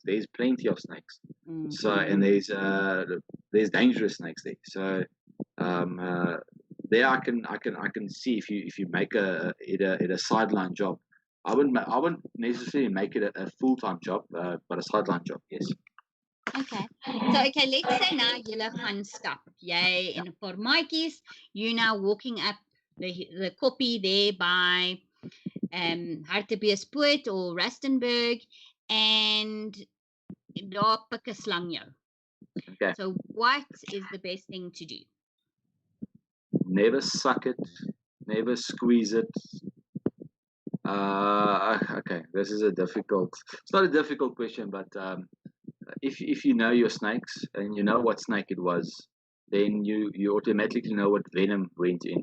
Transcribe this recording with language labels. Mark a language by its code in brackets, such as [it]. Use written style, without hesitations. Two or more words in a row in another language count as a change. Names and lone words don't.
[en] There's plenty of snakes. So, and there's dangerous snakes there. So there I can see if you make it a sideline job. I wouldn't necessarily make it a full-time job, but a sideline job, yes. Okay. So let's say now [af] julle gaan stap. Jy en 'n paar maatjies, [en] you now walking up the koppie there by Hartbeespoort or Rustenburg, and [af] daar pik 'n slang jou. [en] Okay. So what is the best thing to do? Never suck it, never squeeze it. Okay, this is it's not a difficult question, but if you know your snakes and you know what snake it was, then you automatically know what venom went in.